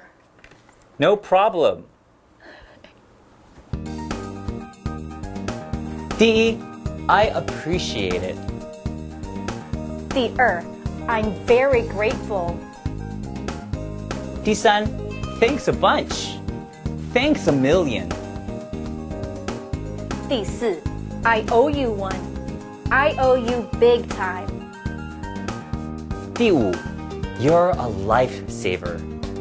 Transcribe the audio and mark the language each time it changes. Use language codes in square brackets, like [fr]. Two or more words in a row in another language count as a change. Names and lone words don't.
[en] No problem. 第一 I appreciate it. 第二 I'm very grateful. 第三 Thanks a bunch. Thanks a million. 第四 I owe you one. I owe you big time. 第五 You're a lifesaver.